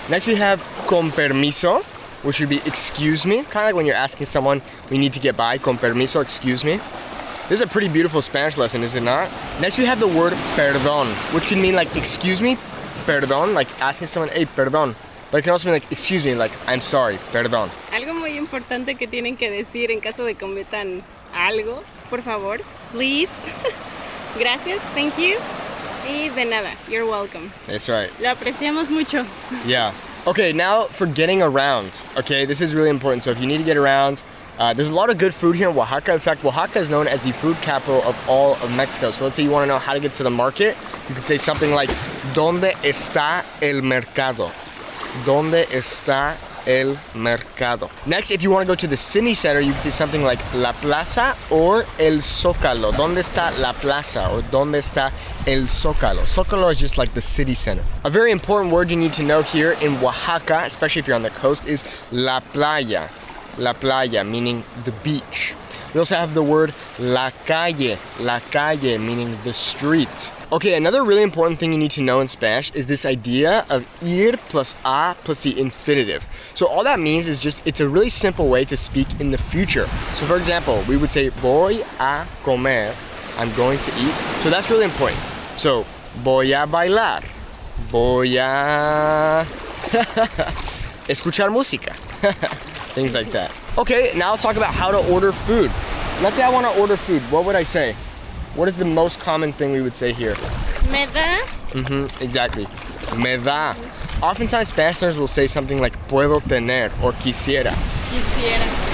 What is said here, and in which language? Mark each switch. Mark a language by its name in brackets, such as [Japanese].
[English] Next we have [Spanish] con permiso, [English] which would be excuse me. Kind of like when you're asking someone, we need to get by, [Spanish] con permiso, [English] excuse me. This is a pretty beautiful Spanish lesson, is it not? Next we have the word perdón, which can mean like excuse me, perdón, like asking someone, hey, perdón. But it can also mean like, excuse me, like, I'm sorry, perdón. [Spanish] Algo muy importante que tienen que decir en caso de cometan algo, por favor, [English] please, [Spanish] gracias, [English] thank you, [Spanish] y de nada, [English] you're welcome. That's right. [Spanish] Lo apreciamos mucho. [English] Yeah. Okay, now for getting around. Okay, this is really important. So if you need to get around, there's a lot of good food here in Oaxaca. In fact, Oaxaca is known as the food capital of all of Mexico. So let's say you want to know how to get to the market. You could say something like, [Spanish] ¿Dónde está el mercado? ¿Dónde está el mercado? [English] Next, if you want to go to the city center, you can say something like La Plaza or El Zócalo. [Spanish] ¿Dónde está la plaza? Or ¿Dónde está el Zócalo? [English] Zócalo is just like the city center. A very important word you need to know here in Oaxaca, especially if you're on the coast, is La Playa. La Playa, meaning the beach. We also have the word la calle, meaning the street. Okay, another really important thing you need to know in Spanish is this idea of ir plus a plus the infinitive. So all that means is just, it's a really simple way to speak in the future. So for example, we would say [Spanish] voy a comer, [English] I'm going to eat. So that's really important. [Spanish] So, voy a bailar, voy a escuchar música. [English] Things like that. Okay, now let's talk about how to order food. Let's say I want to order food. What would I say? What is the most common thing we would say here? [Spanish] Me da. [English] Exactly. [Spanish] Me da. [English] Oftentimes Spanish learners will say something like [Spanish] puedo tener [English] or quisiera. [Spanish] Quisiera.